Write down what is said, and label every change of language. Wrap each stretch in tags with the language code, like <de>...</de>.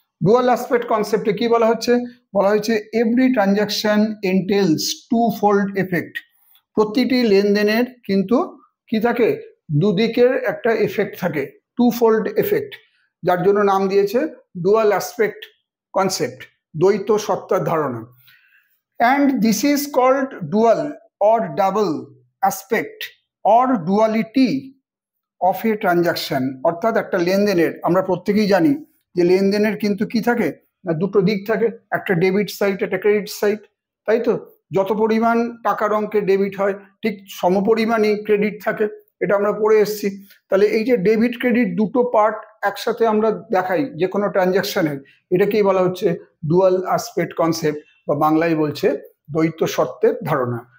<bn>Dual aspect কনসেপ্টে কি বলা হচ্ছে? বলা হয়েছে</bn> <en>Every transaction entails two fold effect.</en> <bn>প্রতিটি লেনদেনের কিন্তু কি থাকে, দুদিকের একটা এফেক্ট থাকে, টু ফোল্ড এফেক্ট, যার জন্য নাম দিয়েছে ডুয়াল অ্যাসপেক্ট কনসেপ্ট, দ্বৈত সত্তার ধারণা।</bn> <en>And this is called dual or double aspect or duality of a transaction।</en> <bn>অর্থাৎ একটা লেনদেনের, আমরা প্রত্যেকেই জানি যে লেনদেনের কিন্তু কি থাকে না, দুটো দিক থাকে, একটা ডেবিট সাইড, একটা ক্রেডিট সাইড, তাই তো? যত পরিমাণ টাকার অঙ্কে ডেবিট হয় ঠিক সমপরিমাণই ক্রেডিট থাকে, এটা আমরা পড়ে এসেছি। তাহলে এই যে ডেবিট ক্রেডিট দুটো পার্ট একসাথে আমরা দেখাই যে কোনো ট্রানজাকশনের, এটাকেই বলা হচ্ছে ডুয়াল অ্যাসপেক্ট কনসেপ্ট, বা বাংলায় বলছে দ্বৈত সত্ত্বের ধারণা।</bn>